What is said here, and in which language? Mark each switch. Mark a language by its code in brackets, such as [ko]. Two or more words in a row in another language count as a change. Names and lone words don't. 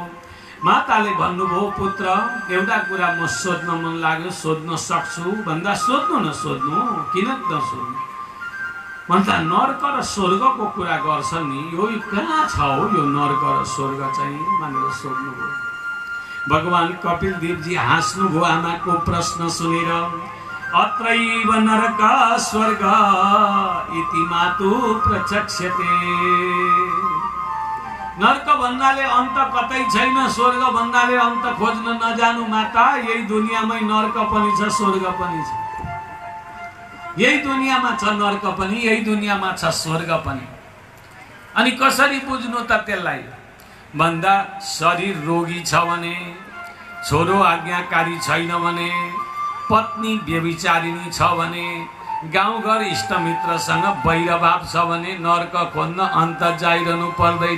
[ne] माताले भन्नुभयो पुत्र एउटा कुरा म सोध्न मन लाग्यो, सोध्न सक्छु भन्दा सोध्नु न सोध्नु, किन नसोध्नु भन्दा नर्क र स्वर्गको कुरा गर्छ नि, यो कहाँ छ हो यो नर्क र स्वर्ग चाहिँ भनेर सोध्नुभयो। भगवान कपिल देवजी हाँस्नुभयो आमाको प्रश्न सुनेर। [sa] अत्रैव नरक स्वर्ग इति मातु प्रचक्षते। [ne] नर्क भन्नाले अन्त कतै छैन, स्वर्ग भन्नाले अन्त खोज्न नजानु माता। यही दुनियाँमै नर्क पनि छ स्वर्ग पनि छ। यही दुनियाँमा छ नर्क पनि, यही दुनियाँमा छ स्वर्ग पनि। अनि कसरी बुझ्नु त त्यसलाई भन्दा शरीर रोगी छ भने, छोरो आज्ञाकारी छैन भने, पत्नी व्यभिचारिणी छ भने, गाउँघर इष्टमित्रसँग वैरभाव छ भने नर्क खोज्न अन्त जाइरहनु पर्दैन।